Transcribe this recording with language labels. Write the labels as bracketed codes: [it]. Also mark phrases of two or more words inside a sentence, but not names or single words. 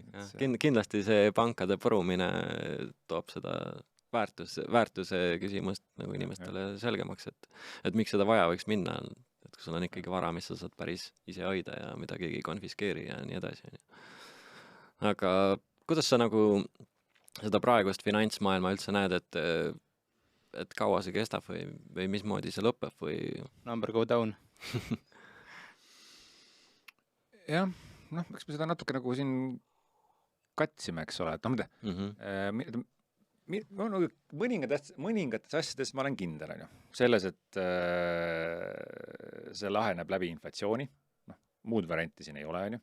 [et] Kindlasti see pankade põrumine toob seda väärtuse küsimust nagu inimestele selgemaks, et miks seda vaja võiks minna, et kui sul on ikkagi vara, mis sa saad päris ise hoida ja mida keegi konfiskeeri ja nii edasi. Aga kuidas sa nagu seda praegust finantsmaailma üldse näed, et kaua see kestab või mismoodi see lõpeb või... [en] Number go down. [et] Jah, eks me seda natuke nagu siin katsime, eks ole, et mõningates asjades ma olen kindel, on ju. Selles, et see laheneb läbi inflatsiooni, muud varianti siin ei ole, on ju.